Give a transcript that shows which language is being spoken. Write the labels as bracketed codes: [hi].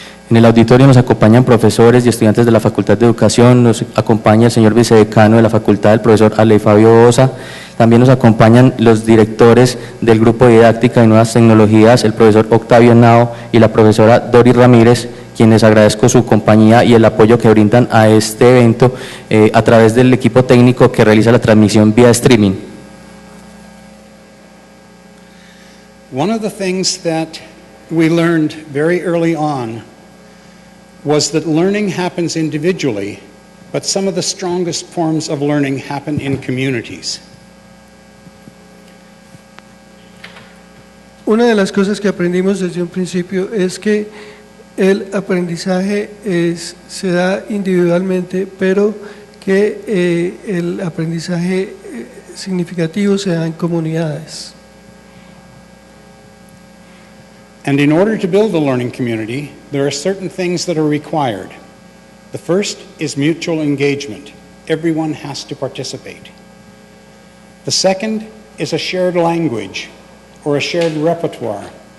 [es] En el auditorio nos acompañan profesores y estudiantes de la Facultad de Educación, nos acompaña el señor vicedecano de la Facultad, el profesor Arley Fabio Osa, también nos acompañan los directores del Grupo de Didáctica y Nuevas Tecnologías, el profesor Octavio Nao y la profesora Doris Ramírez, quienes agradezco su compañía y el apoyo que brindan a este evento a través del equipo técnico que realiza la transmisión vía streaming. [en] One of the things that we learned very early on was that learning happens individually, but some of the strongest forms of learning happen in communities. [es] Una de las cosas que aprendimos desde un principio es que el aprendizaje se da individualmente, pero que el aprendizaje significativo se da en comunidades. [en] And in order to build a learning community, there are certain things that are required. The first is mutual engagement. Everyone has to participate. The second is a shared language or a shared repertoire.